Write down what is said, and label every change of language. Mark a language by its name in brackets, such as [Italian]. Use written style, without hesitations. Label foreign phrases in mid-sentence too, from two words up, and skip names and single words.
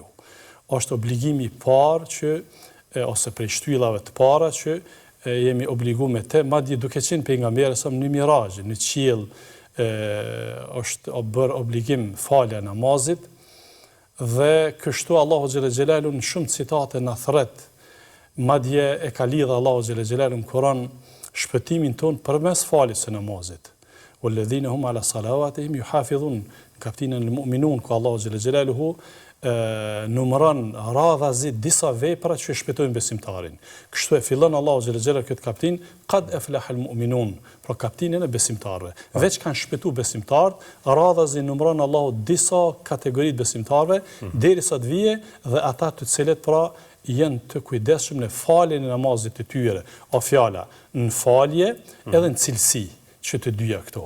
[Albanian] Është obligimi i parë që ose prej shtyllave të para që jemi obliguar me të, madje duke qenë pejgamberi sa në mirazh, në qiell është bërë obligim falja e namazit dhe kështu Allahu [Arabic] جل جلاله [Albanian] në shumë citate na thret, madje e ka lidhur Allahu [Arabic] جل جلاله [Albanian] në Kur'an shpëtimin ton përmes faljes së namazit. [Arabic] والذين هم على صلواتهم يحافظون, [Albanian] kapitullin al-mu'minun ku Allahu [Arabic] جل جلاله [Albanian] numëron radhazi disa vepra që shpëtojnë besimtarin. Kështu e fillon Allahu [Arabic] جل جلاله [Albanian] këtë kapitull, [Arabic] قد أفلح المؤمنون, [Albanian] pra kapitullin e besimtarëve. Veç kanë shpëtuar besimtarët, radhazi numëron Allahu disa kategori të besimtarëve derisa të vijë dhe ata të cilët pra janë të kujdesshëm në faljen e namazit të tyre. O fjala, në falje edhe në cilësi, që të dyja këto.